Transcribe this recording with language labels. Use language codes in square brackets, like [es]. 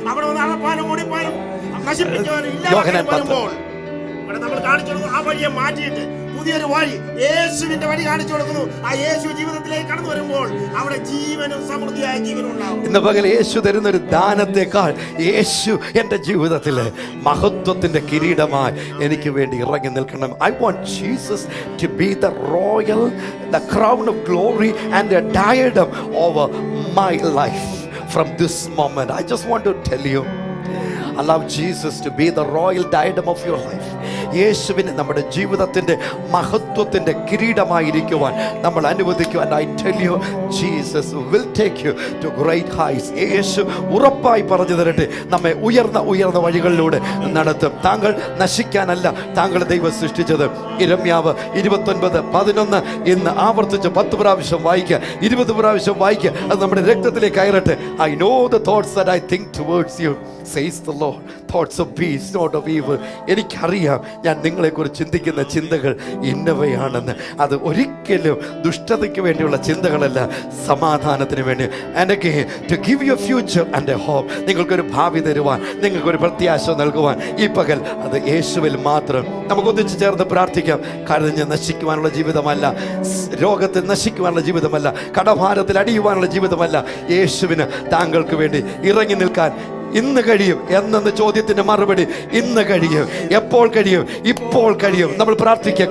[ml] അവിടെ വന്ന് അളപ്പാനും മുടിപ്പാനും നശിപ്പിക്കുവാനും ഇല്ലാതാക്കാനും വരുമ്പോൾ ഇവിടെ നമ്മൾ കാണിച്ചു കൊടുക്കുന്നു, ആ വഴിയെ മാറ്റിയിട്ട് പുതിയൊരു വഴി, യേശുവിന്റെ വഴി കാണിച്ചു കൊടുക്കുന്നു. ആ യേശു ജീവിതത്തിലേക്ക് കടന്നു വരുമ്പോൾ അവിടെ ജീവനും സമൃദ്ധിയായ ജീവനും ഉണ്ടാവും. ഇന്ന് പകൽ യേശു തരുന്നൊരു ദാനത്തെക്കാൾ യേശു എൻ്റെ ജീവിതത്തിലെ മഹത്വത്തിന്റെ കിരീടമായി എനിക്ക് വേണ്ടി ഇറങ്ങി നിൽക്കണം. [en] I want Jesus to be the royal, the crown of glory and the diadem over my life from this moment. I just want to tell you, allow Jesus to be the royal diadem of your life. [ml] യേശുവിനെ നമ്മുടെ ജീവിതത്തിൻ്റെ മഹത്വത്തിൻ്റെ കിരീടമായിരിക്കുവാൻ നമ്മൾ അനുവദിക്കുക. [en] And I tell you, Jesus will take you to great heights. [ml] യേശു ഉറപ്പായി പറഞ്ഞു തരട്ടെ, നമ്മെ ഉയർന്ന വഴികളിലൂടെ നടത്തും. താങ്കൾ നശിക്കാനല്ല താങ്കളെ ദൈവം സൃഷ്ടിച്ചത്. ഇരമ്യാവ് 29:11 ഇന്ന് ആവർത്തിച്ച് 10 പ്രാവശ്യം വായിക്കുക, 20 പ്രാവശ്യം വായിക്കുക. അത് നമ്മുടെ രക്തത്തിലേക്ക് കയറട്ടെ. [en] I know the thoughts that I think towards you, says the Lord, thoughts of peace, not of evil. [ml] എനിക്കറിയാം ഞാൻ നിങ്ങളെക്കുറിച്ച് ചിന്തിക്കുന്ന ചിന്തകൾ ഇന്നവയാണെന്ന്. അത് ഒരിക്കലും ദുഷ്ടതയ്ക്ക് വേണ്ടിയുള്ള ചിന്തകളല്ല, സമാധാനത്തിന് വേണ്ടി. [en] And again, to give you a future and a hope. [ml] നിങ്ങൾക്കൊരു ഭാവി തരുവാൻ, നിങ്ങൾക്കൊരു പ്രത്യാശ നൽകുവാൻ ഈ പകൽ അത് യേശുവിൽ മാത്രം. നമുക്ക് ഒന്നിച്ച് ചേർന്ന് പ്രാർത്ഥിക്കാം. കരഞ്ഞ് നശിക്കുവാനുള്ള ജീവിതമല്ല, രോഗത്തിൽ നശിക്കുവാനുള്ള ജീവിതമല്ല, കടഭാരത്തിൽ അടിയുവാനുള്ള ജീവിതമല്ല. യേശുവിന് താങ്കൾക്ക് വേണ്ടി ഇറങ്ങി നിൽക്കാൻ ഇന്ന് കഴിയും എന്ന ചോദ്യത്തിന്റെ മറുപടി ഇന്ന് കഴിയും. എപ്പോൾ കഴിയും? ഇപ്പോൾ കഴിയും. നമ്മൾ പ്രാർത്ഥിക്കുക.